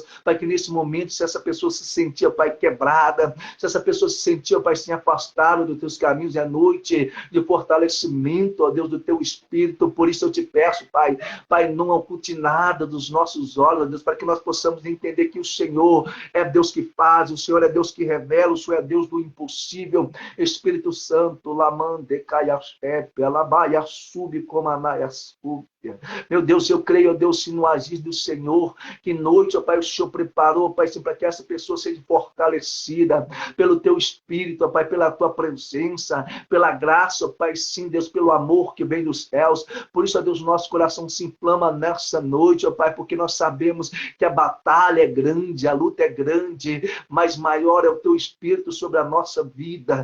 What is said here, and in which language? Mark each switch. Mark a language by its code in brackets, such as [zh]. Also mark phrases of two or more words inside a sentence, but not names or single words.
[pt] Pai, que nesse momento, se essa pessoa se sentia, Pai, quebrada, se essa pessoa se sentia, Pai, se afastada do Teu caminhos, é a noite de fortalecimento, ó Deus, do Teu Espírito. Por isso eu te peço, Pai, não oculte nada dos nossos olhos, ó Deus, para que nós possamos entender que o Senhor é Deus que faz, o Senhor é Deus que revela, o Senhor é Deus do impossível. Espírito Santo, lamande caiachepe, alabaia sub comanaia sub. Meu Deus, eu creio, ó Deus, se no agir do Senhor, que noite, ó Pai, o Senhor preparou, Pai, para que essa pessoa seja fortalecida pelo Teu Espírito, ó Pai, pela Tua presença, pela graça, ó Pai, sim, Deus, pelo amor que vem dos céus. Por isso, ó Deus, nosso coração se inflama nessa noite, ó Pai, porque nós sabemos que a batalha é grande, a luta é grande, mas maior é o Teu Espírito sobre a nossa vida.